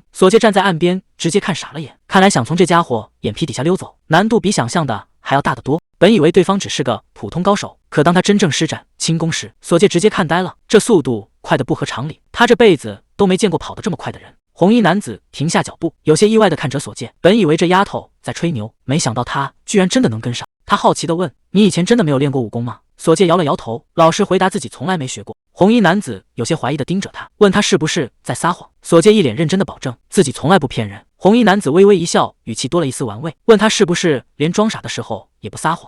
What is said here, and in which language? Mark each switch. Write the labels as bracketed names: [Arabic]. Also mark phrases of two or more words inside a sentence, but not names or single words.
[Chinese] 索介站在岸邊，直接看傻了眼。看来想從這家伙眼皮底下溜走，难度比想象的还要大得多。本以为对方只是個普通高手，可當他真正施展輕功時，索介直接看呆了，這速度快得不合常理，他這輩子都沒見過跑得這麼快的人。紅衣男子停下腳步，有些意外地看着索介，本以為這丫頭在吹牛，沒想到他居然真的能跟上。他好奇地問：“你以前真的沒有練過武功嗎？”索介搖了搖頭，老實回答自己從來沒學過。紅衣男子有些懷疑地盯着他，問他是不是在撒謊。索介一臉認真地保證自己從來不騙人。紅衣男子微微一笑，語氣多了一絲玩味，問他是不是連裝傻的時候也不撒謊。